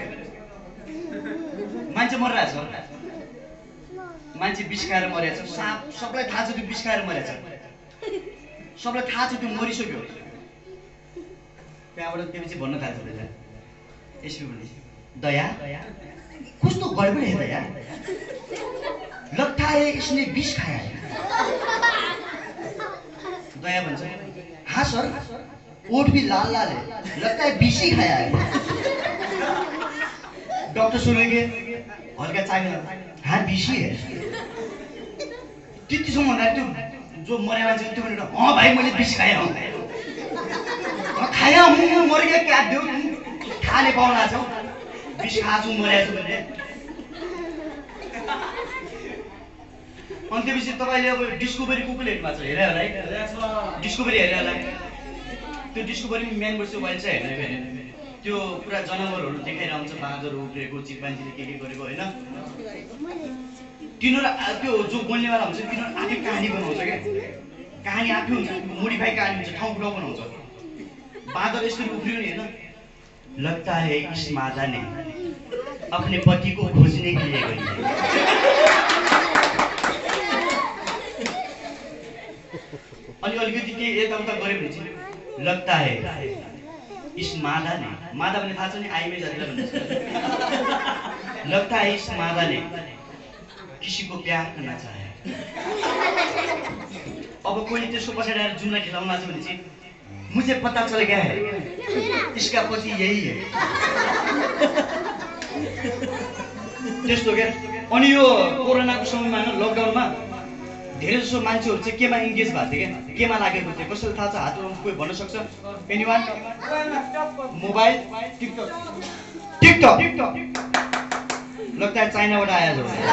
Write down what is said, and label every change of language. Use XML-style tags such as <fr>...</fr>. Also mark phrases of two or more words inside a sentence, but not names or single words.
<ne>मान्छे मरिरहेछ, मान्छे विष खाएर मरेछ, सबलाई थाहा छ त्यो विष खाएर मरेछ, सबलाई थाहा छ त्यो मरिसक्यो। त्यहाँबाट त्यसपछि भन्न थाल्छ त्यसलाई एसपी पनि दया कस्तो गडबड है दया,</ne> <hi>लगता है इसने विष खाया है।</hi> <ne>दया भन्छ</ne> <hi>हाँ सर ओठ भी लाल लाल है, लगता है विष ही खाया है। डॉक्टर सुनेंगे हल्का चाय हाँ विष ही है।</hi> <ne>त्यतिसम्म भन्दा त्यो जो मरे मान्छे त्यो भनेर हाँ भाइ मैले</ne> <hi>विष खाया हूँ, खाया हूँ मर गया</hi> <ne>क्या देऊ खाने पाउला छौ, विष खाछु मरेको छु भने। अनि त्यसपछि तपाईले अब डिस्कभरी कुकुले हेर्नु भएको छ, हेरे होला है? डिस्कभरी हेरे होला। त्यो डिस्कभरी मेन वर्ष वाइल्ड चाहिँ हेर्ने भने त्यो पुरा जनावरहरू देखाइरहन्छ, बाँदर उब्रेको, चिम्पान्जीले के गरेको हैन? तिनीहरू त्यो जो बोल्नेवाला हुन्छ तिनीहरू आफै कहानी बनाउँछ क्या, कहानी आफै हुन्छ, मोडिफाई कहानी हुन्छ, ठाउँ ठाउँ बनाउँछ। बाँदर यसरी उफ्रियो नि हैन,</ne> <hi>लगता है इस मादा ने अपने पति को खोजने के लिए गई है।</hi> <ne>अनि अलिकति के यताउता गरे भने चाहिँ</ne> <hi>लगता है इस मादा ने,</hi> <ne>मादा भन्ने थाहा छ नि आइमे जातिलाई भन्छ,</ne> <hi>लगता है इस मादा ने किसी को प्यार करना चाहे।</hi> <ne>अब कोही त्यसको पछाडि आएर जुमलाई खेलाउन लाग्छ भने चाहिँ</ne> <hi>मुझे पता चल गया है इसका पति यही है।</hi> <ne>त्यस्तो क्या। अनि यो कोरोनाको समयमा लकडाउनमा धेरै जसो मान्छेहरू चाहिँ केमा इन्गेज भएको थियो क्या, केमा लागेको थियो, कसैलाई थाहा छ? हात उठाउनु कोही भन्न सक्छ? एनीवान? मोबाइल, टिकटक।</ne> <hi>लगता है</hi> <ne>चाइनाबाट आयो जस्तो।</ne>